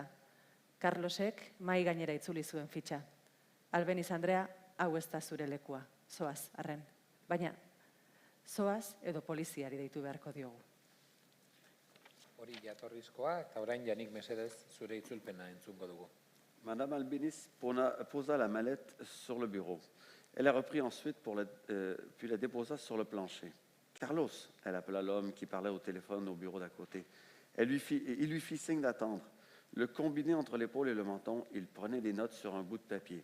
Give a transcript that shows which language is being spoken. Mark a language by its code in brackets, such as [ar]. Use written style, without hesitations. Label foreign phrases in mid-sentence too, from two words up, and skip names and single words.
[eu] Carlosek mai gainera itzuli zuen fitxa. Albeniz Andrea, hau ez da zure lekua. Zoaz, arren. Baina, zoaz edo poliziari deitu beharko diogu. Hori jatorrizkoa, eta orain Janik mesedez zure itzulpena entzungo dugu. [fr] Madame Albeniz posa la mallette sur le bureau. Elle a repris ensuite, puis la déposa sur le plancher. Carlos, elle appela l'homme qui parlait au téléphone au bureau d'à côté. Il lui fit signe d'attendre. Le combiné entre l'épaule et le menton, il prenait des notes sur un bout de papier.